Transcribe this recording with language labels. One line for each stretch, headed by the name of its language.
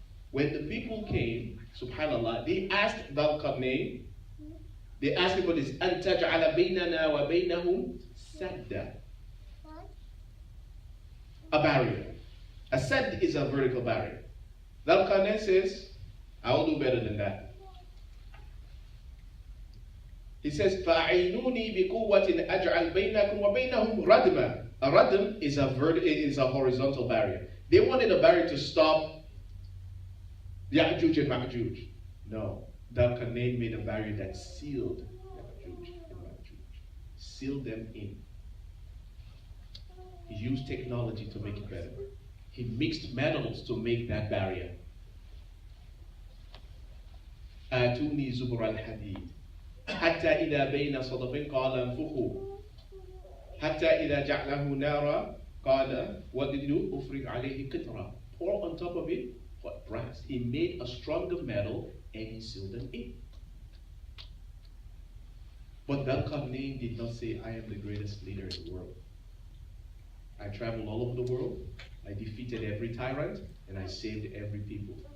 English: When the people came, subhanallah, they asked Dhul Qarnayn, they asked him for this,
Arabic: أَن تَجْعَلَ بَيْنَنَا وَبَيْنَهُمْ سَدًّا.
English: A barrier. A sadd is a vertical barrier. Dhul Qarnayn says, I will do better than that. He says,
Arabic: فَأَعِينُونِي بِقُوَّةٍ أَجْعَلْ بَيْنَكُمْ وَبَيْنَهُمْ رَدْمًا.
English: A radm is a horizontal barrier. They wanted a barrier to stop Ya'juj and Ma'juj. No, Dhul-Qarnayn made a barrier that sealed Ya'juj and Ma'juj. Sealed them in. He used technology to make it better. He mixed metals to make that barrier.
Arabic: آتوني زبر الحديد حتى إذا بين صدفين قال انفخوا حتى إذا جعله نارا قال
English: what did he do?
Arabic: أفرغ عليه قطرة.
English: Pour on top of it what? Brass. He made a stronger metal and he sealed them in. But Dhul-Qarnayn did not say, I am the greatest leader in the world. I traveled all over the world. I defeated every tyrant and I saved every people.